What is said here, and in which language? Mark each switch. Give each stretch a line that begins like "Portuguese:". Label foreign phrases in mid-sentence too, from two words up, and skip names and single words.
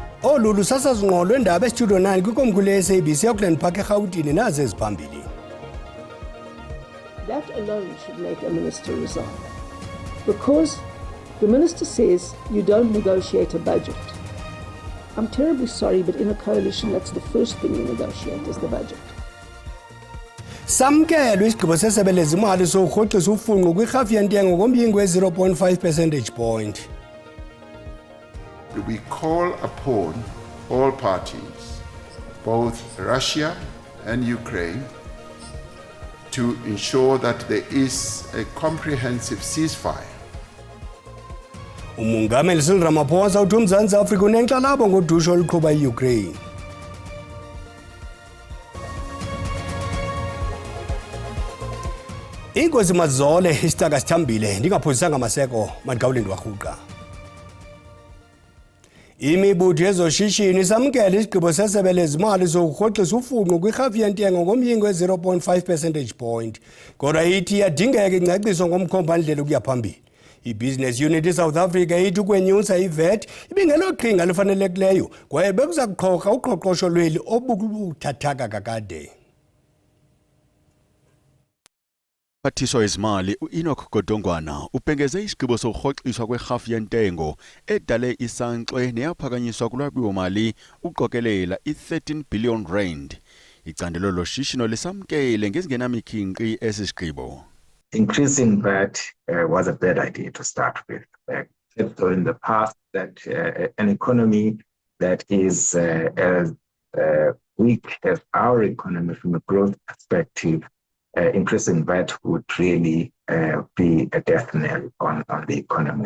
Xhosa: Olu sasazingqolo endaba estudio 9 kwikomkhulu le-SABC Auckland Park eGauteng nazi eziphambili.
English: That alone should make a minister resign. Because the minister says you don't negotiate a budget. I'm terribly sorry, but in a coalition, that's the first thing you negotiate is the budget.
Xhosa: Samkelwe isigqibo sesebe lezimali sokurhoxisa ufunqo kwirhafu yentengo ngomyinge we-0.5
English: percentage point. We call upon all parties, both Russia and Ukraine, to ensure that there is a comprehensive ceasefire.
Xhosa: Umongameli Cyril Ramaphosa uthi uMzantsi Afrika unenkxalabo ngodushe oluqhuba i-Ukraine. Inkosi Mazole isitaka sithambile ndingaphosisanga maseko mandigawulindi warhuqa. Imibutho yezoshishino isamkela isigqibo sesebe lezimali sokurhoxisa ufunqo kwirhafu yentengo ngomyinge we-0.5
English: percentage point.
Xhosa: Kodwa ithi iyadingeka ingcaciso ngomkhombandlela ukuya phambili. I-Business Unit iSouth Africa ithi ukwenyusa i-VAT ibingeloqhinga lifanelekileyo kwaye bekuza kuqhorha uqoqosho lweli obubuthathaka kakade. Umphathiswa wezimali u-Enoch Godongwana ubhengeze isigqibo sokurhoxiswa kwerhafu yentengo edale isankxwe neyaphakanyiswa kulwabiwo-mali uqokelela i-13 billion rand. Icandelo loshishino lisamkele ngezingenamikhinqi esi sigqibo.
English: Increasing VAT was a bad idea to start with. So in the past, that an economy that is as weak as our economy from a growth perspective, increasing VAT would really be a death knell on the economy.